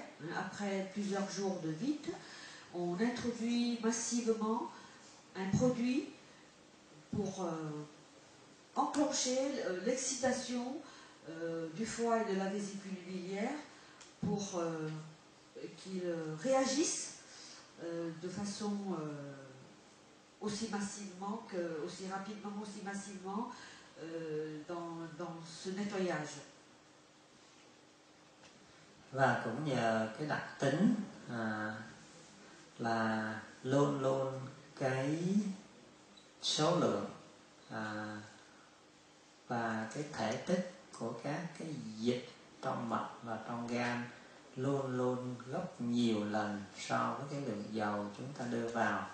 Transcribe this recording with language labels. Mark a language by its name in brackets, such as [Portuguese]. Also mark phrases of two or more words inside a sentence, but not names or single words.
[French] Après plusieurs jours de vide, on introduit massivement un produit pour enclencher l'excitation du foie et de la vésicule biliaire pour qu'ils réagissent de façon aussi rapidement, aussi massivement dans ce nettoyage. [Vietnamese] Và cũng nhờ cái đặc tính là luôn luôn cái số lượng và cái thể tích của các cái dịch trong mật và trong gan luôn luôn gấp nhiều lần so với cái lượng dầu chúng ta đưa vào.